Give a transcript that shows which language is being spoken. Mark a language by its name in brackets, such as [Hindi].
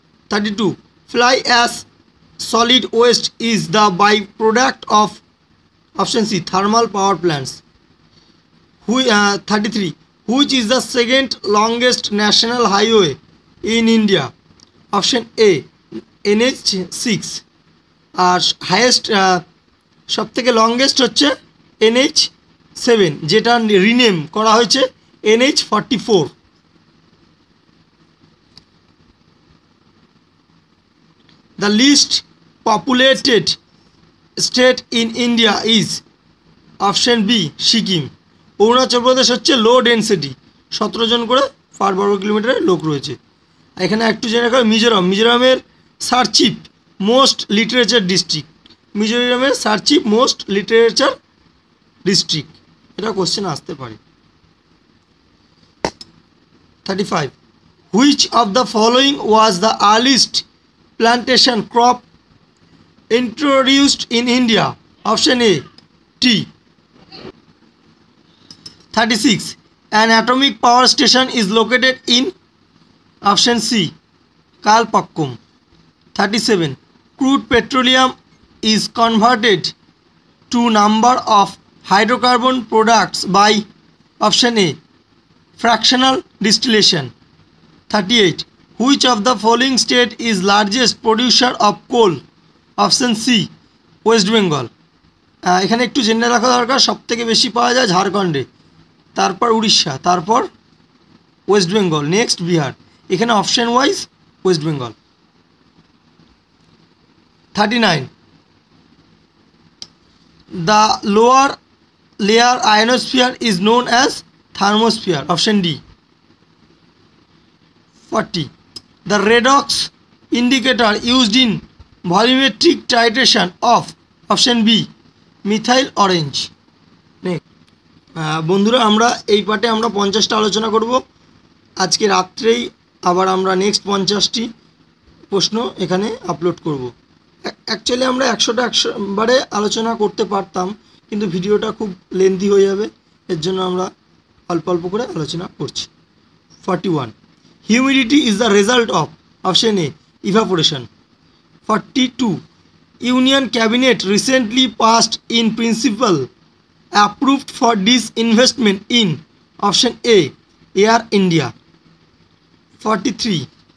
[English] 32. Fly ash solid waste is the byproduct of option C, thermal power plants. 33. Which is the second longest national highway in India? Option A, NH6. [Bangla] আর highest সবথেকে longest হচ্ছে NH7, যেটা rename করা হয়েছে NH44. [English] The least populated state in India is option B, Sikkim. [Bangla] Arunachal Pradesh হচ্ছে লো density, 17 জন করে পার বর্গ কিলোমিটারে লোক রয়েছে. এখানে একটু জেনে রাখো মিজোরামের সার্চিপ মোস্ট লিটারেচার ডিস্ট্রিক্ট, মিজোরামের সার্চিপ মোস্ট লিটারেচার ডিস্ট্রিক্ট, এটা কোশ্চেন আসতে পারে. [English] 35. Which of the following was the earliest plantation crop introduced in India? Option A, tea. 36. An atomic power station is located in option C, Kalpakkum. 37. Crude petroleum is converted to number of hydrocarbon products by option A, fractional distillation. 38. Which of the following state is largest producer of coal? Option C, West Bengal. [Bangla] এখানে একটু জেনে রাখা দরকার, সবথেকে বেশি পাওয়া যায় ঝাড়খণ্ডে, তারপর উড়িষ্যা, তারপর ওয়েস্ট বেঙ্গল, নেক্সট বিহার. এখানে option wise West Bengal. [English] 39. The lower layer ionosphere is known as thermosphere. Option D. 40. The redox indicator used in volumetric titration of option B, methyl orange. [Bangla] বন্ধুরা, আমরা এই পার্টে আমরা 50টা আলোচনা করব. আজকে রাত্রেই আবার আমরা নেক্সট 50টি প্রশ্ন এখানে আপলোড করব. অ্যাকচুয়ালি আমরা 100টা 100বারে আলোচনা করতে পারতাম, কিন্তু ভিডিওটা খুব লেন্দি হয়ে যাবে, এর জন্য আমরা অল্প অল্প করে আলোচনা করছি. [English] 41. Humidity is the result of option A, evaporation. 42. Union Cabinet recently passed in principle approved for disinvestment in option A, Air India. 43.